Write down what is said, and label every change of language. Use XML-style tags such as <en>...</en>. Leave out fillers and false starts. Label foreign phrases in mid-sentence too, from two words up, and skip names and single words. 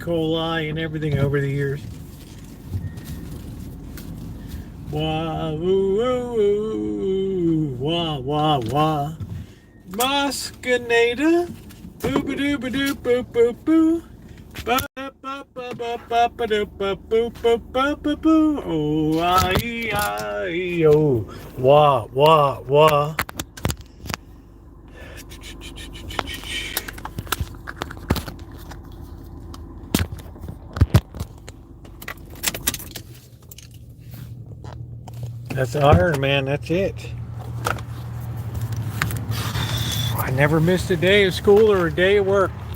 <en>coli and everything over the years. Wah, woo, woo, woo, wah, wah, wah. Moscanada. Boo, ba, doo, ba, doo, boo, boo, boo. Ba, ba, ba, ba, ba, ba, doo, ba, boo, boo, ba, ba, boo. Oh, I, oh. Wah, wah, wah. That's Iron Man, that's it. I never missed a day of school or a day of work.</en>